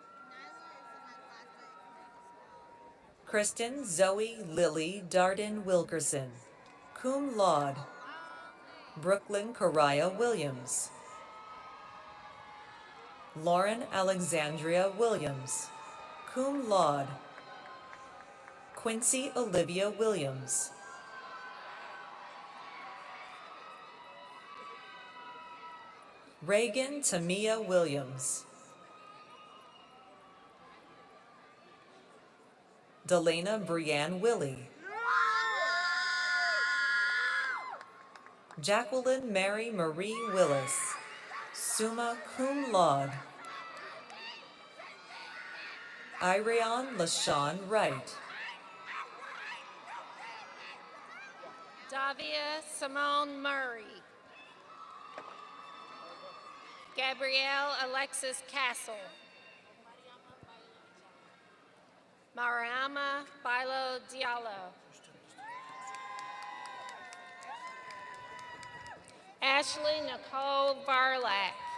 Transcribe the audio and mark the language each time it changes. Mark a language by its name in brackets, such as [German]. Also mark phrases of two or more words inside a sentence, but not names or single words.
[English] Kristen Zoe Lily Darden Wilkerson, [Latin] cum laude. [English] Brooklyn Karaya Williams. Lauren Alexandria Williams, [Latin] cum laude. [English] Quincy Olivia Williams. Reagan Tamia Williams. Delana Brianne Willie. Jacqueline Mary Marie Willis, [Latin] summa cum laude. [English] Irion LaShawn Wright. Davia Simone Murray. Gabrielle Alexis Castle. Mariama Bailo Diallo. Ashley Nicole Varlack.